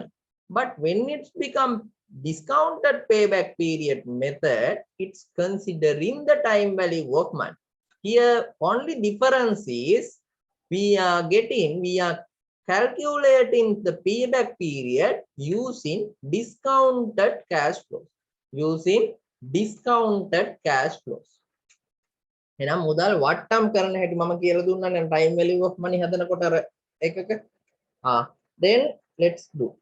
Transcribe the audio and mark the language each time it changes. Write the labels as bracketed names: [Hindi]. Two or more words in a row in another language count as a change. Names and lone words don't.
[English] But when it's become discounted payback period method, it's considering the time value of money. Here only difference is we are calculating the payback period using discounted cash flows. Using discounted cash flows. [Sinhala] එහෙනම් මුදල් වට්ටම් කරන හැටි මම කියලා දුන්නා නම් [English] time value of money [Sinhala] හදනකොට අර එකක [English] then let's do.